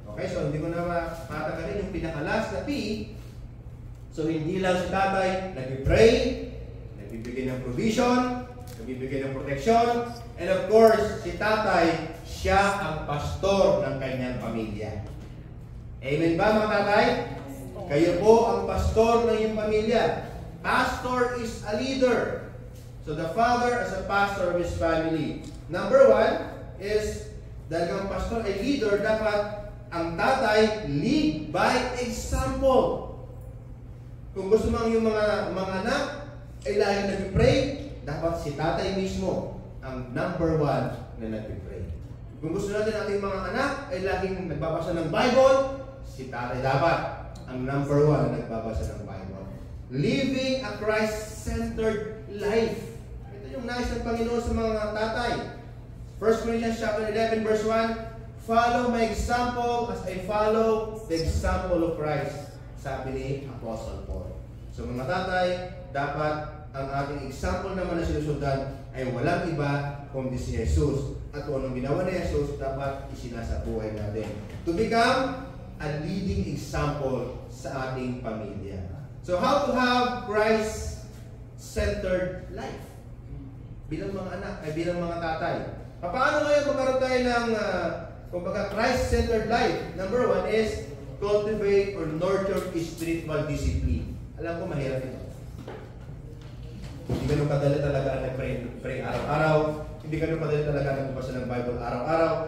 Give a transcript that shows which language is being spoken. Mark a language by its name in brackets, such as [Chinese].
[Filipino] Okay, so hindi ko na matagarin yung pinakalas na P. So hindi lang si tatay nag-pray, nagbibigay ng provision, nagbibigay ng protection, [English] and of course, [Filipino] si tatay, siya ang pastor ng kanyang pamilya. Amen ba mga tatay? Kayo po ang pastor ng iyong pamilya. [English] Pastor is a leader. So the father as a pastor of his family. Number one is, [Filipino] dahil ang pastor ay leader, dapat ang tatay [English] lead by example. [Filipino] Kung gusto mo yung mga anak ay laging nag-pray, dapat si tatay mismo ang number one na nag-pray. Kung gusto natin ating mga anak ay laging nagbabasa ng Bible, si tatay dapat ang number one na nagbabasa ng Bible. [English] Living a Christ-centered life. [Filipino] Ito yung nais ng Panginoon sa mga tatay. [English] 1 Corinthians chapter 11 verse 1, follow my example as I follow the example of Christ. [Filipino] Sabi ni Apostle Paul. So mga tatay, dapat ang ating example naman na sinusundan ay walang iba kundi si Jesus. At kung anong ginawa ni Jesus, dapat isinasabuhay natin. [English] To become a leading example [Filipino] sa ating pamilya. [English] So how to have Christ-centered life? [Filipino] Bilang mga anak, ay bilang mga tatay. Paano ngayon magkaroon tayo ng kumbaga Christ-centered life? [English] Number one is cultivate or nurture spiritual discipline. [Filipino] Alam ko mahirap ito. Hindi ganun kadali talaga nag-pray araw-araw. Hindi ganun kadali talaga nagbabasa ng Bible araw-araw.